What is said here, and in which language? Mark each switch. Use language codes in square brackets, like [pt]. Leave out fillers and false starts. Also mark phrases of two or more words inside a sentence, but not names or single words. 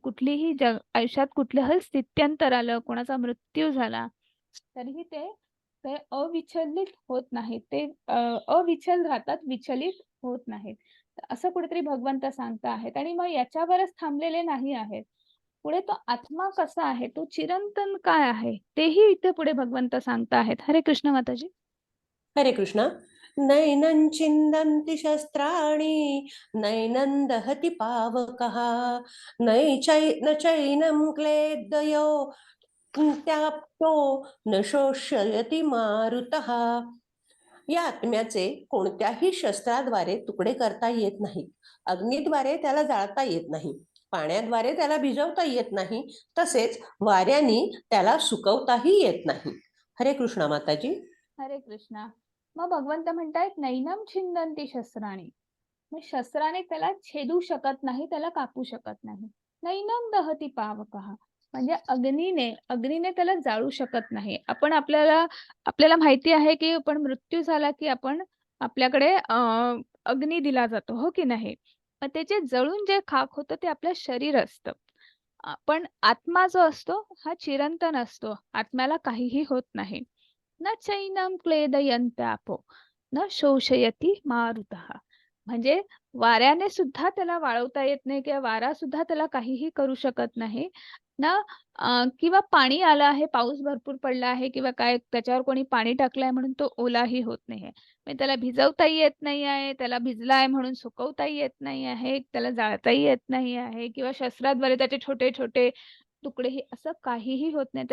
[mr] कुठलीही आयुष्यात कुठलंही स्थित्यंतर आलं, कोणाचा मृत्यू झाला, तरीही ते ते अविचलित होत नाहीत. ते अविचल राहतात, विचलित होत नाहीत. तर असं कुठेतरी भगवंत सांगत आहेत आणि मग याच्यावरच थांबलेले नाही आहेत. पुढे तो आत्मा कसा आहे, तो चिरंतन काय आहे, तेही इथे पुढे भगवंत सांगत आहेत. हरे कृष्ण माताजी. हरे कृष्ण. [sa] नैनं छिन्दन्ति शस्त्राणि नैनं दहति पावकः न चैनं क्लेदयो त्याप्तो न शोषयति मारुतः. [mr] या आत्म्याचे कोणत्याही शस्त्राद्वारे तुकडे करता येत नाही. अग्नीद्वारे त्याला जाळता येत नाही, पाण्याद्वारे त्याला भिजवता येत नाही, तसेच वाऱ्याने त्याला सुकवताही येत नाही. हरे कृष्णा माताजी. हरे कृष्णा. मग भगवंत म्हणतायत [sa] नैनम छिंदंती शस्त्राणी. [mr] मग शस्त्राने त्याला छेदू शकत नाही, त्याला कापू शकत नाही. [sa] नैनम दहती पावकः [mr] म्हणजे अग्नीने त्याला जाळू शकत नाही. आपल्याला माहिती आहे की आपण मृत्यू झाला की आपण आपल्याकडे अग्नी दिला जातो, हो की नाही? मग त्याचे जळून जे खाक होतं ते आपलं शरीर असतं. पण आत्मा जो असतो हा चिरंतन असतो. आत्म्याला काहीही होत नाही. [sa] न चैनं क्लेदयन्त्यापो न शोषयति मारुतः. [mr] म्हणजे वाऱ्याने सुद्धा त्याला वाळवता येत नाही किंवा वारा सुद्धा त्याला काहीही करू शकत नाही ना. किंवा पाणी आलं आहे, पाऊस भरपूर पडला आहे किंवा काय त्याच्यावर कोणी पाणी टाकलंय म्हणून तो ओलाही होत नाहीये. म्हणजे त्याला भिजवताही येत नाही आहे, त्याला भिजलाय म्हणून सुकवताही येत नाही आहे, त्याला जाळताही येत नाही आहे किंवा शस्त्राद्वारे त्याचे छोटे छोटे तुकडेही असं काहीही होत नाही.